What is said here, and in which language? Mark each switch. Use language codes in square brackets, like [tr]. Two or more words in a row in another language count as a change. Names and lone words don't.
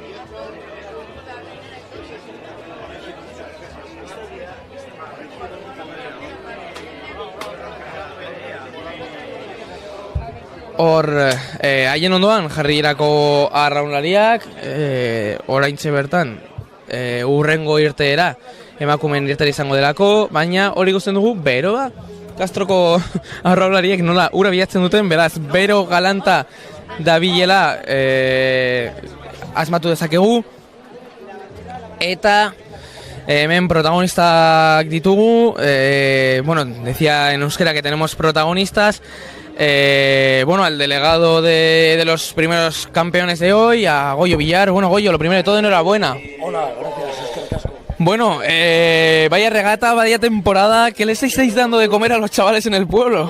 [eu] Hor, haien ondoan jarrirako arraunlariak, oraintxe bertan, urrengo irteera, emakumeen irtera izango delako, baina hori ikusten dugu beroa. Castroko arraunlariek nola ura bilatzen duten, beraz, bero galanta dabilela asmatu dezakegu. Eta hemen protagonistak ditugu, [es] decía en euskera que tenemos protagonistas. Al delegado de los primeros campeones de hoy, a Goyo Villar. Bueno, Goyo, lo primero de todo, enhorabuena. Hola, gracias, es que casco. Bueno, vaya regata, vaya temporada, ¿qué les estáis dando de comer a los chavales en el pueblo?